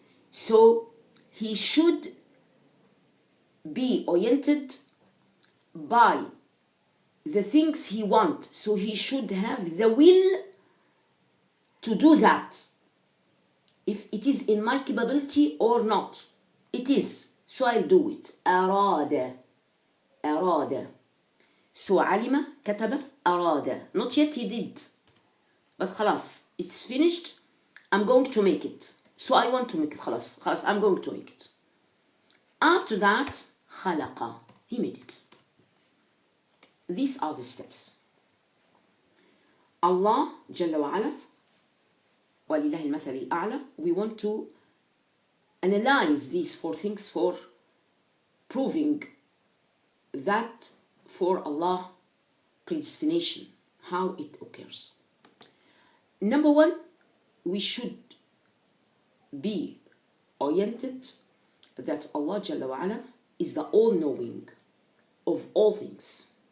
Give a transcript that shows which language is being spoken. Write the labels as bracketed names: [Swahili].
[English] So he should be oriented by the things he wants. So he should have the will to do that. If it is in my capability or not, it is. So I'll do it. [Arabic] أراد. [English] So [Arabic] علم كتب أراد. [English] Not yet he did. But [Arabic] خلاص, [English] it's finished. I'm going to make it. So I want to make it. [Arabic] خلاص [English] I'm going to make it. After that, [Arabic] خلق. [English] He made it. These are the steps. [Arabic] Allah جل وعلا ولله المثل الأعلى. [English] We want to analyze these 4 things for proving that for Allah predestination, how it occurs. Number 1, we should be oriented that Allah Jalla wa Ala is the all-knowing of all things.